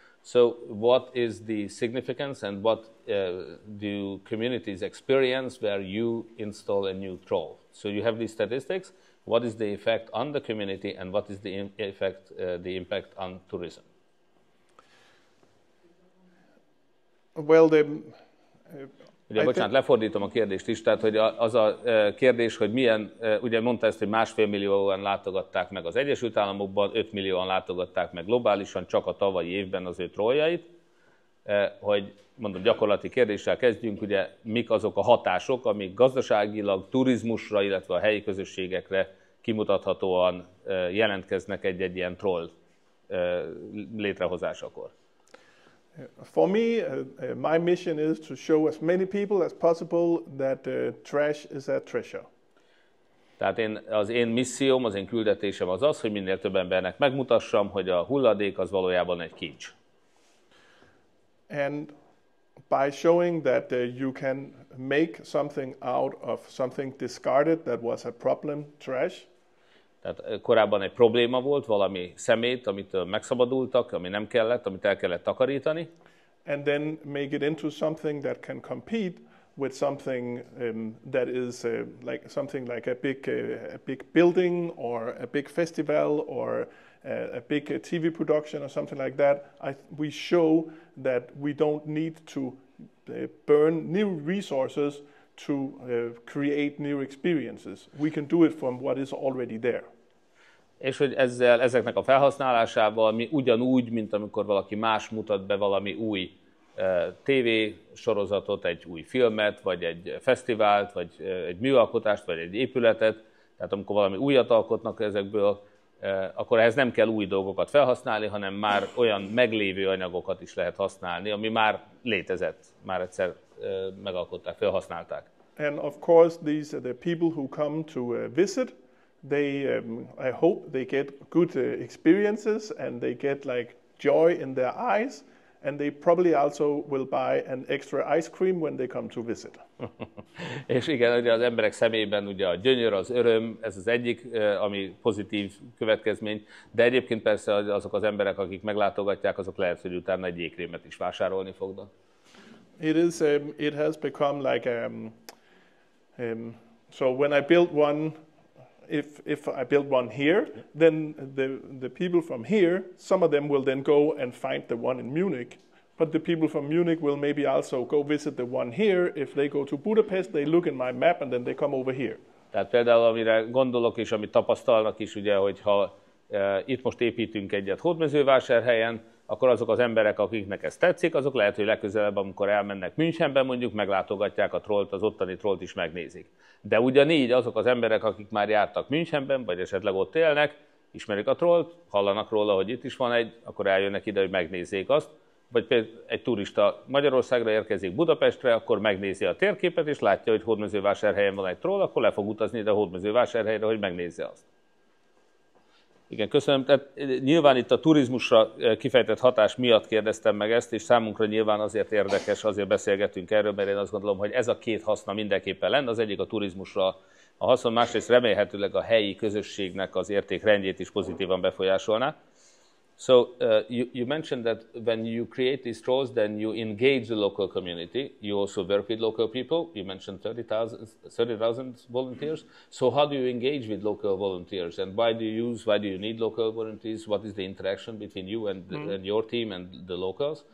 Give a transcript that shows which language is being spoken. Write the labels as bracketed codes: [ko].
[en] So what is the significance and what do communities experience where you install a new troll? So you have these statistics. What is the effect on the community and what is the impact on tourism? Well, [hu] Ugye, bocsánat, lefordítom a kérdést is, tehát hogy az a kérdés, hogy milyen, ugye mondta ezt, hogy 1,5 millióan látogatták meg az Egyesült Államokban, 5 millióan látogatták meg globálisan, csak a tavalyi évben az ő trolljait, hogy mondom, gyakorlati kérdéssel kezdjünk, ugye mik azok a hatások, amik gazdaságilag, turizmusra, illetve a helyi közösségekre kimutathatóan jelentkeznek egy ilyen troll létrehozásakor. [en] For me, my mission is to show as many people as possible that trash is a treasure. [hu] Tehát az én misszióm, az én küldetésem az az, hogy minél több embernek megmutassam, hogy a hulladék az valójában egy kincs. [en] And by showing that you can make something out of something discarded that was a problem, trash. [hu] Tehát korábban egy probléma volt, valami szemét, amitől megszabadultak, ami nem kellett, amit el kellett takarítani. [en] And then make it into something that can compete with something that is like something like a big building or a big festival or a big TV production or something like that. We show that we don't need to burn new resources to create new experiences. We can do it from what is already there. [hu] És hogy ezeknek a felhasználásával mi ugyanúgy, mint amikor valaki más mutat be valami új tévésorozatot, egy új filmet, vagy egy fesztivált, vagy egy műalkotást, vagy egy épületet, tehát amikor valami újat alkotnak ezekből, akkor ehhez nem kell új dolgokat felhasználni, hanem már olyan meglévő anyagokat is lehet használni, ami már létezett, már egyszer megalkották, felhasználták. [en] And of course, these are the people who come to visit. They, I hope they get good experiences and they get like joy in their eyes, and they probably also will buy an extra ice cream when they come to visit. [hu] És igen, ugye az emberek szemében ugye a gyönyör, az öröm, ez az egyik, ami pozitív következmény, de egyébként persze azok az emberek, akik meglátogatják, azok lehet, hogy utána egy jégkrémet is vásárolni fognak. [en] It has become like so when I built one, if I build one here, then the people from here, some of them will then go and find the one in Munich. But the people from Munich will maybe also go visit the one here. If they go to Budapest, they look in my map and then they come over here. [hu] Tehát például amire gondolok és amit tapasztalnak is, ugye, hogy ha itt most építünk egyet Hódmezővásárhelyen, akkor azok az emberek, akiknek ez tetszik, azok lehet, hogy legközelebb, amikor elmennek Münchenben mondjuk, meglátogatják a trollt, az ottani trollt is megnézik. De ugyanígy azok az emberek, akik már jártak Münchenben, vagy esetleg ott élnek, ismerik a trollt, hallanak róla, hogy itt is van egy, akkor eljönnek ide, hogy megnézzék azt. Vagy például egy turista Magyarországra érkezik Budapestre, akkor megnézi a térképet, és látja, hogy Hódmezővásárhelyen van egy troll, akkor le fog utazni ide Hódmezővásárhelyre, hogy megnézze azt. Igen, köszönöm. Tehát nyilván itt a turizmusra kifejtett hatás miatt kérdeztem meg ezt, és számunkra nyilván azért érdekes, azért beszélgetünk erről, mert én azt gondolom, hogy ez a két haszna mindenképpen lenne. Az egyik a turizmusra a haszon, másrészt remélhetőleg a helyi közösségnek az értékrendjét is pozitívan befolyásolná. [en] So you mentioned that when you create these trolls, then you engage the local community. You also work with local people. You mentioned 30,000 volunteers. So how do you engage with local volunteers, and why do you need local volunteers? What is the interaction between you and your team and the locals?